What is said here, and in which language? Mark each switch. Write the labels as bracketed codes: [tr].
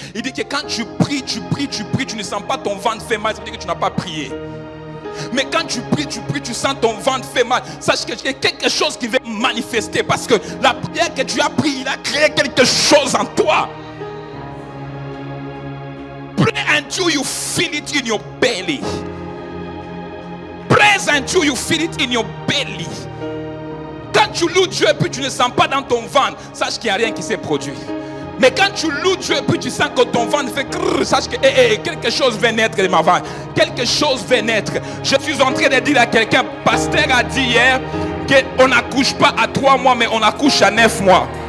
[fr] Il dit que quand tu pries, tu ne sens pas ton ventre fait mal, ça veut dire que tu n'as pas prié. Mais quand tu pries, tu sens ton ventre fait mal. Sache qu'il y a quelque chose qui va manifester. Parce que la prière que tu as pris, il a créé quelque chose en toi. [en] Pray until you feel it in your belly. Pray until you feel it in your belly. [fr] Quand tu loues Dieu et puis tu ne sens pas dans ton ventre, sache qu'il n'y a rien qui s'est produit. Mais quand tu loues Dieu et puis tu sens que ton ventre fait crrr, sache que quelque chose va naître de ma ventre. Quelque chose va naître. Je suis en train de dire à quelqu'un, pasteur a dit hier qu'on n'accouche pas à 3 mois, mais on accouche à 9 mois.